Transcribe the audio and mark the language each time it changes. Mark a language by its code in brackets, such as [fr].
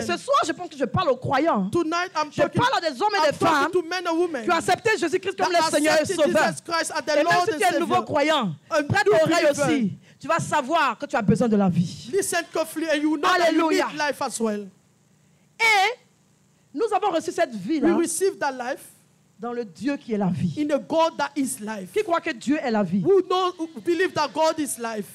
[fr] Et ce soir, je pense que je parle aux croyants. [en] Tonight, [fr] je parle à des hommes et des femmes qui ont accepté Jésus-Christ comme le Seigneur et Sauveur. Et même si tu es un nouveau croyant, prête l'oreille aussi. Tu vas savoir que tu as besoin de la vie. [en] Listen carefully and you know that you need life as well. [fr] Et nous avons reçu cette vie-là. [en] We received that life. [fr] Dans le Dieu qui est la vie. [en] In a God that is life. [fr] Qui croit que Dieu est la vie. [en] Who believe that God is life.